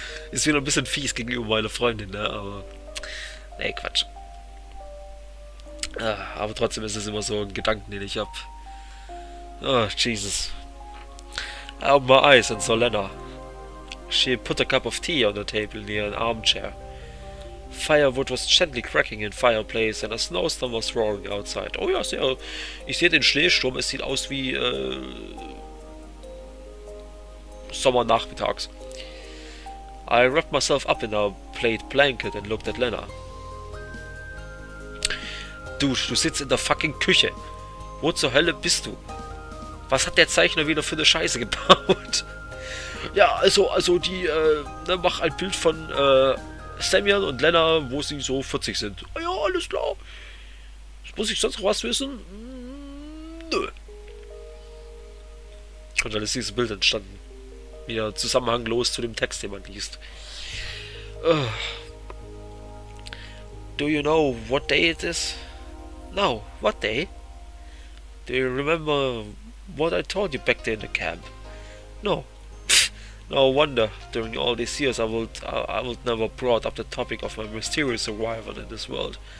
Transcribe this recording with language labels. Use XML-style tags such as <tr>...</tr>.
<de>Ist wieder ein bisschen fies gegenüber meiner Freundin, ne? Aber nee, Quatsch. Aber trotzdem ist es immer so ein Gedanken, den ich hab.</de> <en>Oh, Jesus. I opened my eyes and saw Lena. She put a cup of tea on the table near an armchair. Firewood was gently cracking in fireplace and a snowstorm was roaring outside.</en> <de>Oh ja, ich sehe den Schneesturm, es sieht aus wie Sommernachmittags.</de> <en>I wrapped myself up in a plaid blanket and looked at Lena.</en> <de>Dude, du sitzt in der fucking Küche. Wo zur Hölle bist du? Was hat der Zeichner wieder für eine Scheiße gebaut? Ja, also die, mach ein Bild von, Semyon und Lena, wo sie so 40 sind. Ah ja, alles klar. Muss ich sonst noch was wissen? Nö. Und dann ist dieses Bild entstanden. Wieder zusammenhanglos zu dem Text, den man liest.</de> <en>Do you know what day it is? No, what day? Do you remember what I told you back there in the camp? No. No wonder, during all these years I would never brought up the topic of my mysterious arrival in this world.</en>